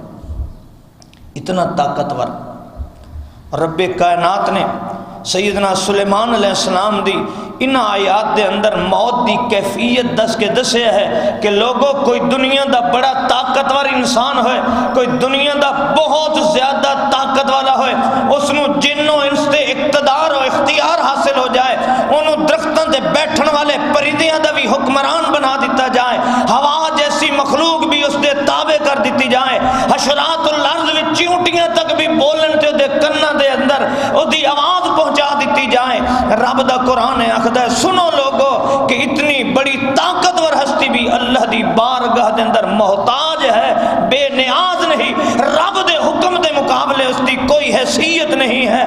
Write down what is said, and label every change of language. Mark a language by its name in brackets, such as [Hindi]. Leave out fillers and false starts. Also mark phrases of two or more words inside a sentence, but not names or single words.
[Punjabi] اتنا طاقتور رب کائنات نے سیدنا سلیمان علیہ السلام دی ان آیات دے اندر موت دی کیفیت دس کے دسے ہے کہ لوگوں کوئی دنیا دا بڑا طاقتور انسان ہوئے، کوئی دنیا دا بہت زیادہ طاقت والا ہوئے، اس نو جنوں انس تے اقتدار و اختیار حاصل ہو جائے، انہوں درختوں دے بیٹھن والے پرندیاں دا بھی حکمران بنا دیتا جائے، ہوا جیسی مخلوق بھی اس دے تابع کر دیتی جائے، حشرات الارض وچ چیونٹیاں تک بھی بولن تے دے کناں دے اندر او دی آواز پہنچا دیتی جائے۔ رب دا قرآن آخدا ہے سنو لوگو کہ اتنی بڑی طاقتور ہستی بھی اللہ دی بارگاہ دے اندر محتاج ہے، بے نیاز نہیں، رب دے حکم دے مقابلے اس دی کوئی حیثیت نہیں ہے۔